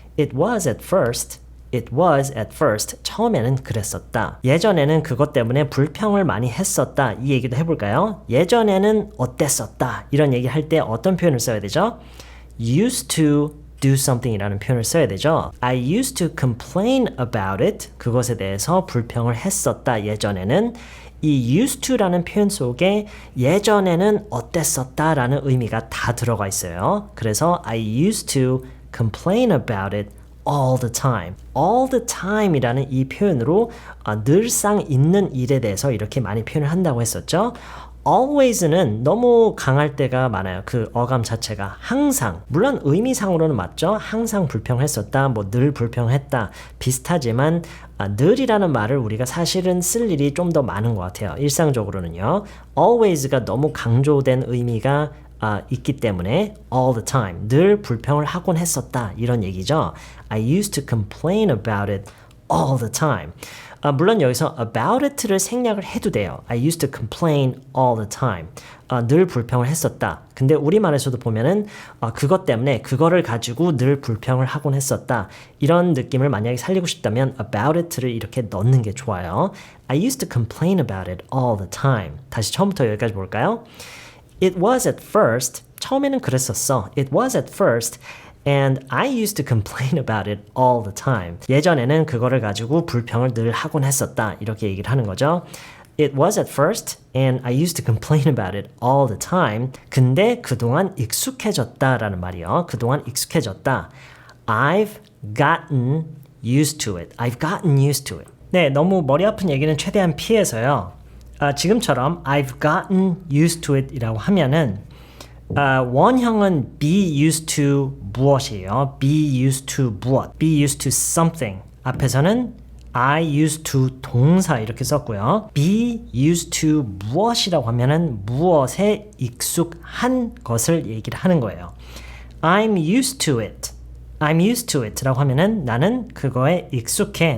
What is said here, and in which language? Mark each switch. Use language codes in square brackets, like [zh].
[en] It was at first. It was at first. [ko] 처음에는 그랬었다. 예전에는 그것 때문에 불평을 많이 했었다. 이 얘기도 해볼까요? 예전에는 어땠었다. 이런 얘기 할 때 어떤 표현을 써야 되죠? [en] used to do something [ko] 이라는 표현을 써야 되죠. [en] I used to complain about it. [ko] 그것에 대해서 불평을 했었다. 예전에는. 이 used to라는 표현 속에 예전에는 어땠었다 라는 의미가 다 들어가 있어요. [en] 그래서 I used to complain about it all the time. all the time [ko] 이라는 이 표현으로 늘상 있는 일에 대해서 이렇게 많이 표현을 한다고 했었죠. always는 너무 강할 때가 많아요. 그 어감 자체가 항상. 물론 의미상으로는 맞죠. 항상 불평했었다. 늘 불평했다. 비슷하지만 늘이라는 말을 우리가 사실은 쓸 일이 좀 더 많은 것 같아요. 일상적으로는요. always가 너무 강조된 의미가 있기 때문에 [en] all the time, [ko] 늘 불평을 하곤 했었다 이런 얘기죠. [en] I used to complain about it all the time. [ko] 물론 여기서 about it를 생략을 해도 돼요. [en] I used to complain all the time. [ko] 늘 불평을 했었다. 근데 우리말에서도 보면은 그것 때문에 그거를 가지고 늘 불평을 하곤 했었다. 이런 느낌을 만약에 살리고 싶다면 about it를 이렇게 넣는 게 좋아요. [en] I used to complain about it all the time. [ko] 다시 처음부터 여기까지 볼까요? [en] It was at first. [ko] 처음에는 그랬었어. [en] It was at first. And I used to complain about it all the time. [ko] 예전에는 그거를 가지고 불평을 늘 하곤 했었다. 이렇게 얘기를 하는 거죠. [en] It was at first and I used to complain about it all the time. [ko] 근데 그동안 익숙해졌다라는 말이요. 그동안 익숙해졌다. [en] I've gotten used to it. I've gotten used to it. [ko] 네, 너무 머리 아픈 얘기는 최대한 피해서요. 지금처럼 [en] I've gotten used to it [ko] 이라고 하면은 원형은 be used to 무엇이에요? be used to 무엇? [en] be used to something. [ko] 앞에서는 I used to 동사 이렇게 썼고요. be used to 무엇이라고 하면은 무엇에 익숙한 것을 얘기를 하는 거예요. [en] I'm used to it. I'm used to it [ko] 라고 하면은 나는 그거에 익숙해.